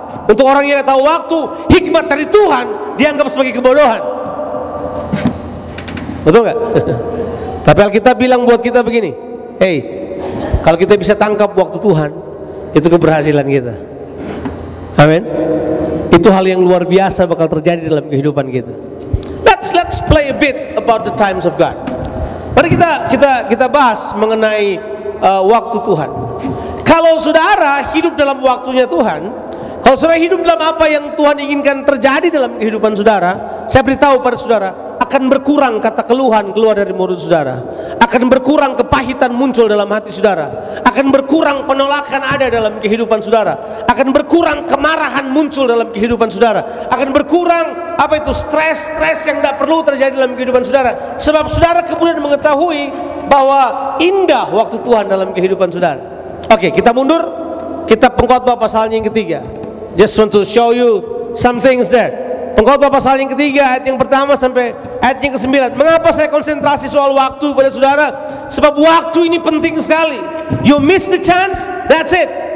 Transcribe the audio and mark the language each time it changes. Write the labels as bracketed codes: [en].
[id] Untuk orang yang nggak tahu waktu, hikmat dari Tuhan dianggap sebagai kebodohan. Betul nggak? Tapi Alkitab bilang buat kita begini, hey, Kalau kita bisa tangkap waktu Tuhan, itu keberhasilan kita. Amin. Itu hal yang luar biasa bakal terjadi dalam kehidupan kita. [en] Let's play a bit about the times of God. [id] Mari kita bahas mengenai waktu Tuhan. Kalau saudara hidup dalam waktunya Tuhan, kalau saudara hidup dalam apa yang Tuhan inginkan terjadi dalam kehidupan saudara, saya beritahu pada saudara, akan berkurang kata keluhan keluar dari mulut saudara, akan berkurang kepahitan muncul dalam hati saudara, akan berkurang penolakan ada dalam kehidupan saudara, akan berkurang kemarahan muncul dalam kehidupan saudara, akan berkurang stres yang tidak perlu terjadi dalam kehidupan saudara, sebab saudara kemudian mengetahui bahwa indah waktu Tuhan dalam kehidupan saudara. Oke, kita mundur, kita Pengkhotbah pasalnya yang ketiga. [en] Just want to show you some things there. [id] Pengkhotbah pasal yang ketiga, ayat yang pertama sampai ayat yang ke-9. Mengapa saya konsentrasi soal waktu pada saudara? Sebab waktu ini penting sekali. [en] You miss the chance, that's it.